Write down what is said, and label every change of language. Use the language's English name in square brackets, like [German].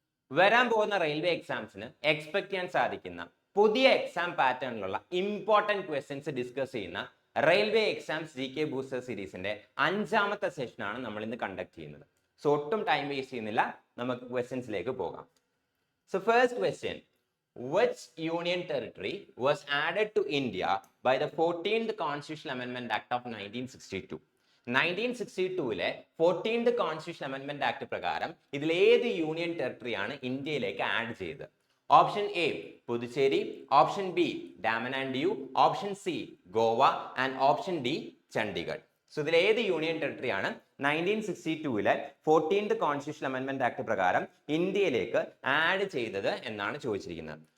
[Malayalam] വരാൻ പോകുന്ന railway എക്സാംസിന് expect ചെയ്യാൻ സാധിക്കുന്ന പുതിയ എക്സാം പാറ്റേണിലുള്ള ഇമ്പോർട്ടൻറ്റ് ക്വസ്റ്റ്യൻസ് ഡിസ്കസ് ചെയ്യുന്ന റെയിൽവേ എക്സാംസ് GK ബൂസ്റ്റർ സീരീസിന്റെ 5ാമത്തെ സെഷനാണ് നമ്മൾ ഇന്ന് കണ്ടക്ട് ചെയ്യുന്നത്. സോ ഒട്ടും ടൈം വേസ്റ്റ് ചെയ്യുന്നില്ല, നമുക്ക് ക്വസ്റ്റ്യൻസിലേക്ക് പോകാം. [English] So first question: Which union territory was added to India by the 14th Constitutional Amendment Act of 1962? [Malayalam] 1962-ലെ 14th Constitutional Amendment Act പ്രകാരം ഇതിൽ ഏത് യൂണിയൻ ടെറിട്ടറി ആണ് ഇന്ത്യയിലേക്ക് ആഡ് ചെയ്തത്? Option A Puducherry, option B Daman and Diu, option C Goa and option D Chandigarh. So ഇതിൽ ഏത് union territory ആണ് 1962-ലെ 14th Constitutional Amendment Act പ്രകാരം ഇന്ത്യയിലേക്ക് ആഡ് ചെയ്തത് എന്നാണ് ചോദിച്ചിരിക്കുന്നത്.